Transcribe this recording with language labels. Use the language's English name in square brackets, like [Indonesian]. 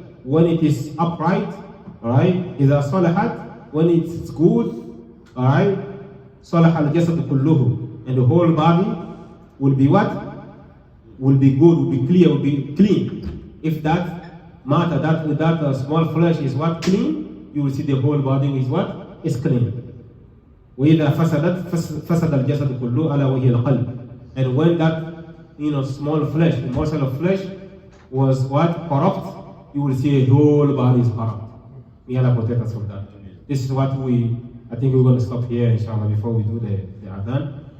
[English] When it is upright, alright, [Arabic] إذا صلحت, [English] when it's good, alright, [Arabic] صلح الجسد كله. [English] And the whole body will be what? Will be good, will be clear, will be clean. If that matter, that small flesh is what? Clean, you will see the whole body is what? Is clean. [Arabic] وإذا فسدت فسد الجسد كله ألا وهي القلب. [English] And when that small flesh, the morsel of flesh was what? Corrupt, you will see the whole body is corrupt. May Allah protect us from that. This is what I think we're going to stop here inshallah before we do the adhan.